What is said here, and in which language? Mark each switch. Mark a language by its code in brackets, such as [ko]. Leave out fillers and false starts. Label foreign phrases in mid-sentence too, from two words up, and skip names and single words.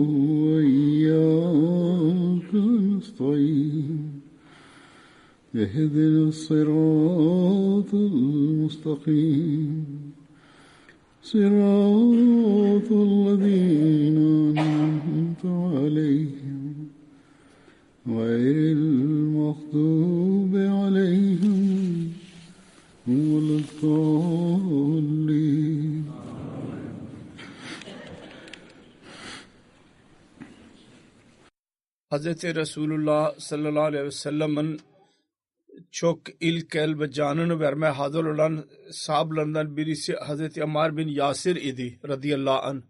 [ar] وإياك نستعين اهدنا الصراط المستقيم صراط الذين أنعمت عليهم غير المغضوب عليهم ولا الضالين. [tr] Hazreti Resulullah [ar] صلى الله عليه وسلم'in [tr] çok ilk ve canını vermeye hazır olan sahabelerden birisi Hazreti Ammar bin Yasir idi [ar] رضي الله عنه.